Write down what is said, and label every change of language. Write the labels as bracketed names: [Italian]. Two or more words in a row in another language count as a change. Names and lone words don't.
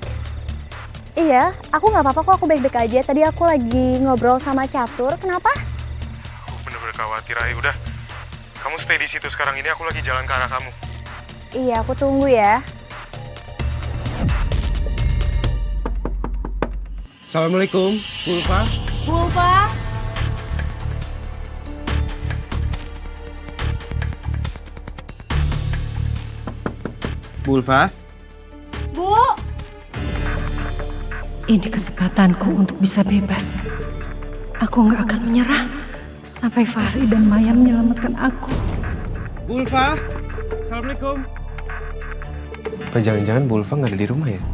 [Indonesian] Iya, aku nggak apa-apa kok, aku baik-baik aja. Tadi aku lagi ngobrol sama Catur. Kenapa? Aku bener-bener khawatir, Ai. Udah, kamu stay di situ sekarang ini. Aku lagi jalan ke arah kamu. Iya, aku tunggu ya. Assalamualaikum, Bulfa. Bulfa. Bulfa? Bu. Ini kesempatanku untuk bisa bebas. Aku nggak akan menyerah sampai Fahri dan Maya menyelamatkan aku. Bulfa? Assalamualaikum. Apa jangan-jangan Bulfa nggak ada di rumah ya?